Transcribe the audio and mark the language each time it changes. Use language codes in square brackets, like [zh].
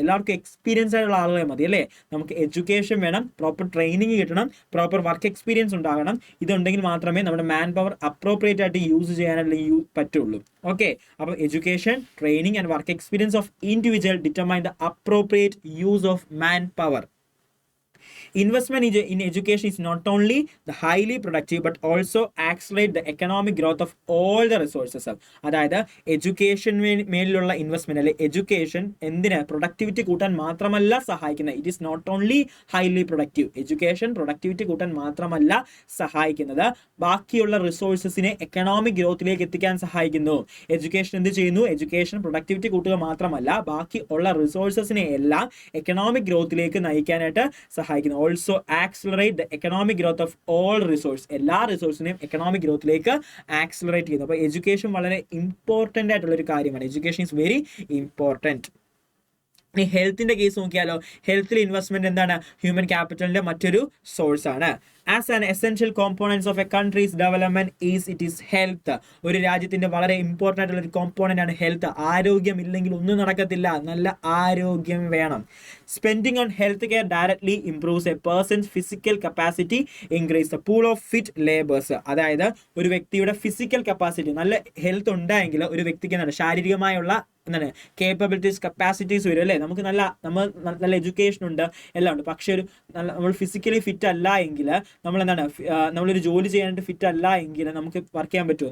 [ml] എല്ലാവർക്കും എക്സ്പീരിയൻസ് ആയിട്ടുള്ള ആളുകളെ മതി അല്ലേ. നമുക്ക് എഡ്യൂക്കേഷൻ വേണം, പ്രോപ്പർ ട്രെയിനിങ് കിട്ടണം, പ്രോപ്പർ വർക്ക് എക്സ്പീരിയൻസ് ഉണ്ടാകണം. ഇതുണ്ടെങ്കിൽ മാത്രമേ നമ്മുടെ മാൻ പവർ അപ്രോപ്രിയേറ്റ് ആയിട്ട് യൂസ് ചെയ്യാനായിട്ട് പറ്റുള്ളൂ. [en] Okay, അപ്പോൾ education, training and work experience of individual determine the appropriate use of man power. Investment in education is not only the highly productive but also accelerate the economic growth of all the resources. [ml] അതായത് education മേലുള്ള investment അല്ലെ education എന്തിന് productivity കൂട്ടാൻ മാത്രമല്ല സഹായിക്കുന്നത്. [en] It is not only highly productive. [ml] Education productivity കൂട്ടാൻ മാത്രമല്ല സഹായിക്കുന്നത്, ബാക്കിയുള്ള റിസോഴ്സസിനെ എക്കണോമിക് ഗ്രോത്തിലേക്ക് എത്തിക്കാൻ സഹായിക്കുന്നു. എഡ്യൂക്കേഷൻ എന്ത് ചെയ്യുന്നു? എഡ്യൂക്കേഷൻ പ്രൊഡക്ടിവിറ്റി കൂട്ടുക മാത്രമല്ല ബാക്കി ഉള്ള റിസോഴ്സസിനെ എല്ലാം എക്കണോമിക് ഗ്രോത്തിലേക്ക് നയിക്കാനായിട്ട് സഹായിക്കുന്നു. [en] Also accelerate the economic growth of all resource. [ml] എല്ലാ റിസോഴ്സിനെയും എക്കണോമിക് ഗ്രോത്തിലേക്ക് ആക്സിലറേറ്റ് ചെയ്യുന്നു. അപ്പോൾ എഡ്യൂക്കേഷൻ വളരെ ഇമ്പോർട്ടൻ്റ് ആയിട്ടുള്ള ഒരു കാര്യമാണ്. [en] Education is very important. [ml] ഇനി ഹെൽത്തിന്റെ കേസ് നോക്കിയാലോ. ഹെൽത്തിൽ ഇൻവെസ്റ്റ്മെന്റ് എന്താണ്? ഹ്യൂമൻ ക്യാപിറ്റലിന്റെ മറ്റൊരു സോഴ്സ് ആണ്. [en] As an essential components of a country's development it is health. [ml] ഒരു രാജ്യത്തിന്റെ വളരെ ഇമ്പോർട്ടൻ്റ് ആയിട്ടുള്ള ഒരു കോമ്പോണന്റ് ആണ് ഹെൽത്ത്. ആരോഗ്യം ഇല്ലെങ്കിൽ ഒന്നും നടക്കത്തില്ല. നല്ല ആരോഗ്യം വേണം. [en] Spending on health care directly improves a person's physical capacity, increase the pool of fit laborers. [ml] അതായത് ഒരു വ്യക്തിയുടെ ഫിസിക്കൽ കപ്പാസിറ്റി, നല്ല ഹെൽത്ത് ഉണ്ടായെങ്കിൽ ഒരു വ്യക്തിക്ക് എന്താണ് ശാരീരികമായുള്ള എന്താണ് കേപ്പബിലിറ്റീസ്, കപ്പാസിറ്റീസ് വരും അല്ലേ. നമുക്ക് നല്ല എഡ്യൂക്കേഷൻ ഉണ്ട്, എല്ലാം ഉണ്ട്. പക്ഷെ ഒരു നമ്മൾ ഫിസിക്കലി ഫിറ്റ് അല്ല എങ്കിൽ നമ്മളൊരു ജോലി ചെയ്യാനായിട്ട് ഫിറ്റ് അല്ല എങ്കിൽ നമുക്ക് വർക്ക് ചെയ്യാൻ പറ്റുമോ?